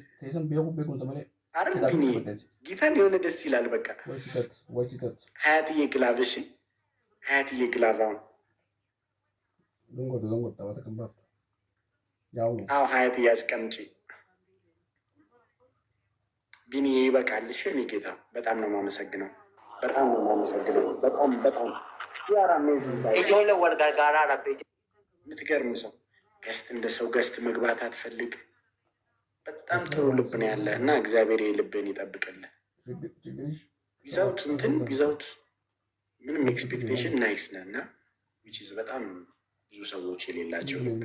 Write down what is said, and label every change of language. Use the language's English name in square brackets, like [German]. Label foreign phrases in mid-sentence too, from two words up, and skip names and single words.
[Amharic] አረን ቢኒ ጌታን የሆነ ደስ ይላል። በቃ ሀያትዬ ግላቭ እሺ፣ ሀያትዬ ግላቭ አሁን አዎ ሀያትዬ አስቀምጪ። ቢኒ ይበቃል። እሺ እኔ ጌታ በጣም ነው የማመሰግነው፣ በጣም [Oromo] Ijoole wal gargaaraa rabbi. [Amharic] የምትገርም ሰው ገስት እንደ ሰው ገስት መግባት አትፈልግ። በጣም ጥሩ ልብ ነው ያለ እና እግዚአብሔር የልብን ይጠብቅልህ። ዊዛውት ምንም ኤክስፔክቴሽን ናይስ ነህ እና ዊችዝ በጣም ብዙ ሰዎች የሌላቸው ልብ።